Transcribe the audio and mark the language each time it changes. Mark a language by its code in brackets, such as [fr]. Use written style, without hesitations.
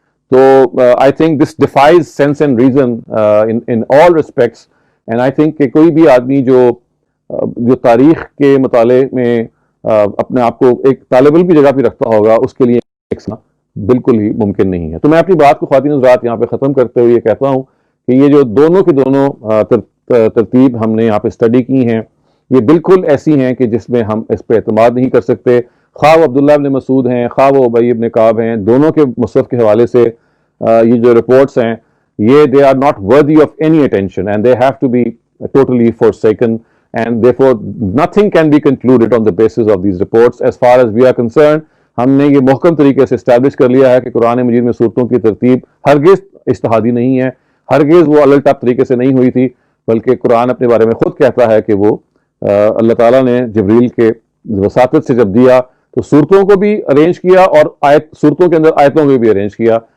[ur] تو [en] I think this defies sense and reason in all respects, and I think [ur] کہ کوئی بھی آدمی جو تاریخ کے مطالعے میں اپنے آپ کو ایک طالب علم کی جگہ پہ رکھتا ہوگا اس کے لیے بالکل ہی ممکن نہیں ہے. تو میں اپنی بات کو خواتین حضرات یہاں پہ ختم کرتے ہوئے یہ کہتا ہوں کہ یہ جو دونوں کے دونوں ترتیب ہم نے یہاں پہ اسٹڈی کی ہیں یہ بالکل ایسی ہیں کہ جس میں ہم اس پہ اعتماد نہیں کر سکتے. خواہ وہ عبداللہ ابن مسعود ہیں، خواہ وہ ابی ابن کعب ہیں، دونوں کے مصحف کے حوالے سے یہ جو رپورٹس ہیں یہ [en] they are not worthy of any attention and they have to be totally forsaken, and therefore nothing can be concluded on the basis of these reports as far as we are concerned. [ur] ہم نے یہ محکم طریقے سے establish کر لیا ہے کہ قرآن مجید میں صورتوں کی ترتیب ہرگز اجتہادی نہیں ہے، ہرگز وہ الٹ ٹپ طریقے سے نہیں ہوئی تھی، بلکہ قرآن اپنے بارے میں خود کہتا ہے کہ وہ اللہ تعالیٰ نے جبریل کے وساطت سے جب دیا تو صورتوں کو بھی ارینج کیا اور صورتوں کے اندر آیتوں کو بھی ارینج کیا.